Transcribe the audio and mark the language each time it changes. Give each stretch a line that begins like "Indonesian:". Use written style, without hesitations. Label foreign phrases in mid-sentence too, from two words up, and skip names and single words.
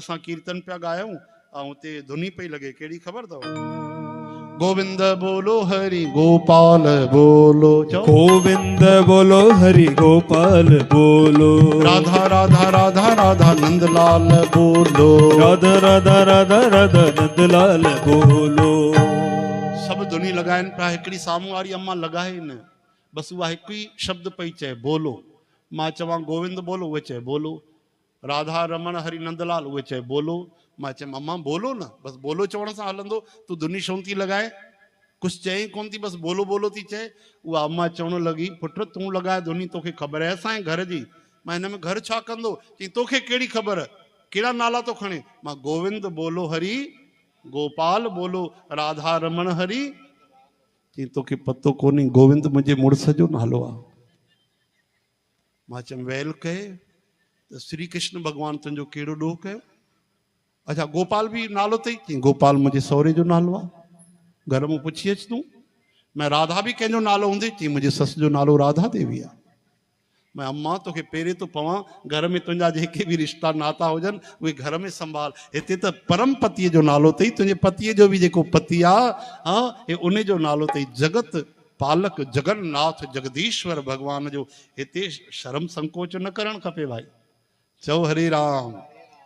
Sindhi: असां कीर्तन पिया ॻायूं ऐं हुते धुनी पई लॻे, कहिड़ी ख़बर अथव?
Hindi: गोविंद बोलो हरि गोपाल बोलो, गोविंद बोलो हरि गोपाल बोलो, राधा राधा राधा राधा नंदलाल बोलो, राधा राधा राधा राधा नंदलाल बोलो।
Sindhi: सब धुनी लगाइन पिया, हिकिड़ी साम्हूं वारी अम्मा लगाए न, बस उहा हिकु ई शब्द पई चए बोलो। मां चवां गोविंद बोलो, उहे चए बोलो। राधा रमण हरि नंदलाल, उहे चए बोलो। मां चयमि अम्मा बोलो न, बस बोलो चवण सां हलंदो? तूं धुनी छो थी लगाए? कुछ चई कोन थी, बस बोलो बोलो थी चए। उहा अम्मा चवण लॻी, पुट तूं लगाए धुनी, तोखे ख़बर आहे असांजे घर जी। मां हिन में घर छा कंदो? चई तोखे कहिड़ी ख़बर, कहिड़ा नाला तो खणे? मां गोविंद बोलो हरि गोपाल बोलो, राधा रमण हरि। चई तोखे पतो कोन्हे गोविंद मुंहिंजे मुड़ुस जो नालो आहे। मां चयमि वेल कहे त श्री कृष्ण भॻवानु तुंहिंजो कहिड़ो ॾोह कयो? अच्छा गोपाल बि नालो अथई? चई गोपाल मुंहिंजे सहुरे जो नालो आहे। घर में पुछी अच तूं। मैं राधा भी कंहिंजो नालो हूंदे? चई मुंहिंजे ससु जो नालो राधा देवी आहे। मैं अम्मा तोखे पहिरें तो पवां, घर में तुंहिंजा जेके बि रिश्ता नाता हुजनि उहे घर में संभाल। हिते त परम पतीअ जो नालो अथई, तुंहिंजे पतीअ जो बि जेको पति आहे हा हे उन जो नालो अथई जगत पालक जगन्नाथ जगदीश्वर भगवान जो। हिते शर्म संकोच न करणु खपे भाई। चओ हरे राम।